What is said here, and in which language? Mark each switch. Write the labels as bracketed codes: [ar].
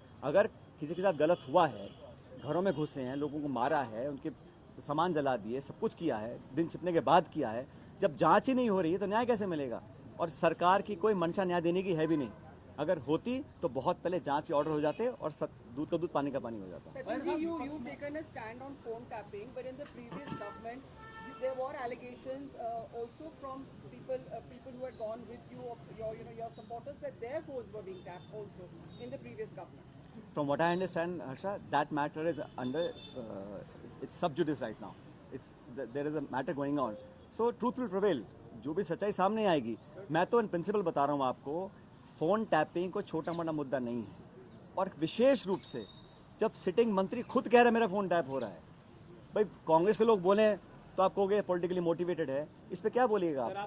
[hi] अगर किसी के साथ गलत हुआ है, घरों में घुसे हैं, लोगों को मारा है, उनके सामान जला दिए, सब कुछ किया है, दिन छिपने के बाद किया है, जब जांच ही नहीं हो रही है तो न्याय कैसे मिलेगा? और सरकार की कोई मंशा न्याय देने की है भी नहीं. अगर होती तो बहुत पहले जांच के ऑर्डर हो जाते और दूध का दूध पानी का पानी हो जाता. [en] Sachin ji, you've taken a stand on phone tapping, but in the previous government, there were allegations also from people who had gone with you, your supporters, that their phones were being tapped also in the previous government. From what I understand, Harsha, that matter is under it's sub judice right now. There is a matter going on. So truth will prevail. [hi] जो भी सच्चाई सामने आएगी. मैं तो in principle बता रहा हूँ आपको, फोन टैपिंग को छोटा मोटा मुद्दा नहीं है. और विशेष रूप से जब सिटिंग मंत्री खुद कह रहे हैं मेरा फोन टैप हो रहा है, भाई कांग्रेस के लोग बोले तो आप कहोगे पॉलिटिकली मोटिवेटेड है. इस पे क्या बोलिएगा सर, आप